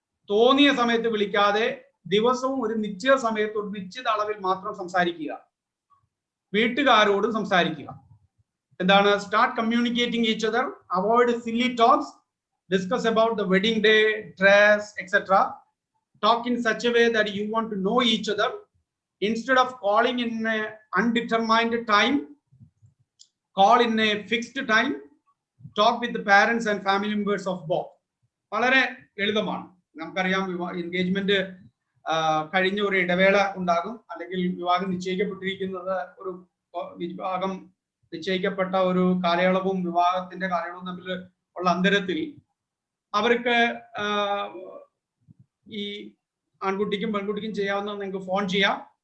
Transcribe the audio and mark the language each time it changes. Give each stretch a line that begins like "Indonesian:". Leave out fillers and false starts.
Malayalam: തോന്നിയ സമയത്ത് വിളിക്കാതെ ദിവസവും ഒരു നിശ്ചിത സമയത്ത് ഒരു നിശ്ചിത അളവിൽ മാത്രം സംസാരിക്കുക. വീട്ടുകാരോടും സംസാരിക്കുക. എന്താണ്?
English: Start communicating each other, avoid silly talks, discuss about the wedding day, dress, etc. Talk in such a way that you want to know each other. Instead of calling in a undetermined time, call in a fixed time. Talk with the parents and family members of both.
Malayalam: വളരെ ലളിതമാണ്. നമുക്കറിയാം, engagement കഴിഞ്ഞ ഒരു ഇടവേള ഉണ്ടാകും, അല്ലെങ്കിൽ വിവാഹം നിശ്ചയിക്കപ്പെട്ടിരിക്കുന്നത് ഒരു വിവാഹം നിശ്ചയിക്കപ്പെട്ട ഒരു കാലയളവും വിവാഹത്തിന്റെ കാലയളവും തമ്മിൽ ഉള്ള അന്തരത്തിൽ അവർക്ക് ഈ ആൺകുട്ടിക്കും പെൺകുട്ടിക്കും ചെയ്യാവുന്ന നിങ്ങൾക്ക് ഫോൺ ചെയ്യാം.